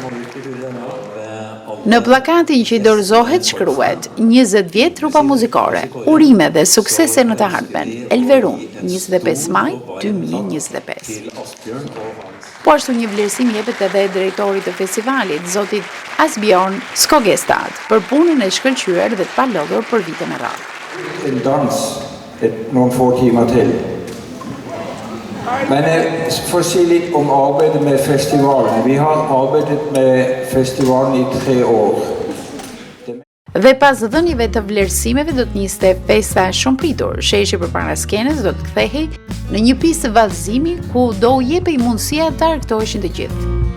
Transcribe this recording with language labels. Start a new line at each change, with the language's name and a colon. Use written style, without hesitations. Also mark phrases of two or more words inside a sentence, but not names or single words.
Albanian: Në plakatin që i dorëzohet shkruhet 20 vjet trupa muzikore, urime dhe suksese në të ardhmen, Elverun, 25 maj 2025. Po ashtu një vlerësim jepet edhe drejtorit të festivalit, zotit Asbjørn Skogestad, për punën e shkëlqyer dhe të palodhur për vite me radhë.
Danish: En dans, nogle få timer til. Men for at sige lidt om arbejdet med festivalen. Vi har arbejdet med festivalen i 3 år.
Albanian: Dhe pas dhënieve të vlerësimeve do të niste festa e shumë pritur. Sheshi përpara skenës do të kthehej në një pistë vallëzimi ku do u jepej mundësia të argëtoheshin të gjithë.